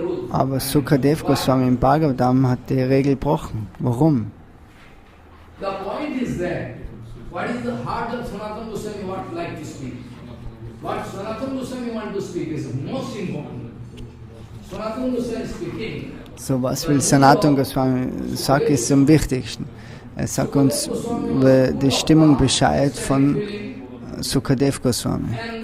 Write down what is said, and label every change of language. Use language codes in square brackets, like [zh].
[de] Aber Shukadev Goswami im Bhagavatam hat die Regel gebrochen. Warum? [en] What is the heart of Sanatana Goswami would like to speak? What Sanatana Goswami wants to speak is most important. Sanatana Goswami speaking. [de] So, was will Sanatana Goswami sagen, ist am wichtigsten. Er sagt uns über die Stimmung Bescheid von Shukadev Goswami.